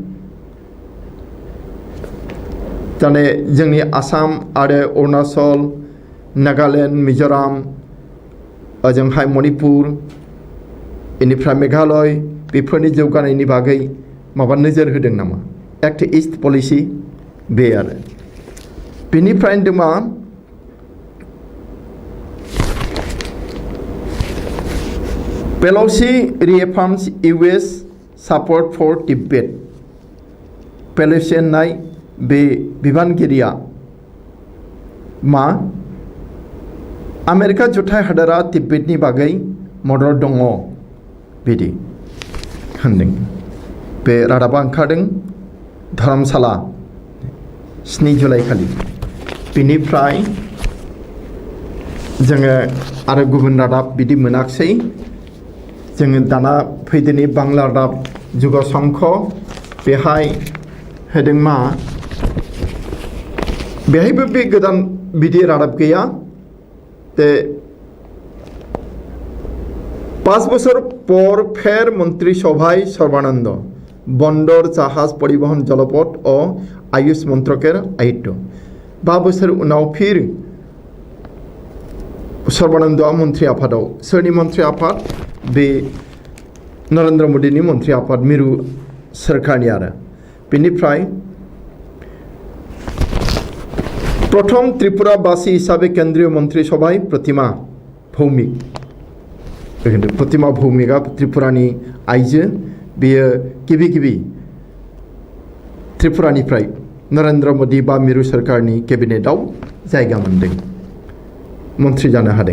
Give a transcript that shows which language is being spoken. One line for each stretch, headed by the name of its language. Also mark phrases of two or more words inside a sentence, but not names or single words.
Bodo: जाने जोंनि आसाम आरो अरुणाचल नागालेण्ड मिज'राम ओजोंहाय मणिपुर बेनिफ्राय मेघालय बेफोरनि जौगानायनि बागै माबा नोजोर होदों नामा
English: act east policy
Bodo: बे आरो बेनिफ्राय मा
English: Pelosi reaffirms US support for Tibet.
Bodo: Pelosi नाय बे बिबानगिरिया मा आमेरिका जुथाइ हादोरा तिब्बेतनि बागै मदद दङ बिदि होनदों। बे रादाबा ओंखारदों धर्मशाला 7 जुलाइ खालि। बेनिफ्राय जोङो आरो गुबुन रादाब बिदि मोनाखसै। जोङो दाना फैदोनि बांला रादाब जुग संख बेहाय होदों मा बेहायबो बे गोदान बिदि रादाब गैया।
Bangla: 5 বছর পর ফের মন্ত্রিসভায় সর্বানন্দ বন্দর জাহাজ পরিবহন জলপথ ও আয়ুষ মন্ত্রকের দায়িত্ব 5 বছর
Bodo: उनाव फिर सर्बानन्दआ मन्त्रि आफादाव सोरनि मन्त्रि आफाद बे नरेन्द्र मोदीनि मन्त्रि आफाद मिरु सोरखारनि आरो बेनिफ्राय प्रथम त्रिपुराबासी हिसाबै केन्द्रीय मन्त्रि सभाय प्रतिमा भौमिक प्रतिमा भौमिकआ त्रिपुरानि आइजो बेयो गिबि त्रिपुरानिफ्राय नरेन्द्र मोदी बा मिरु सोरखारनि केबिनेटआव जायगा मोनदों मन्त्रि जानो हादों।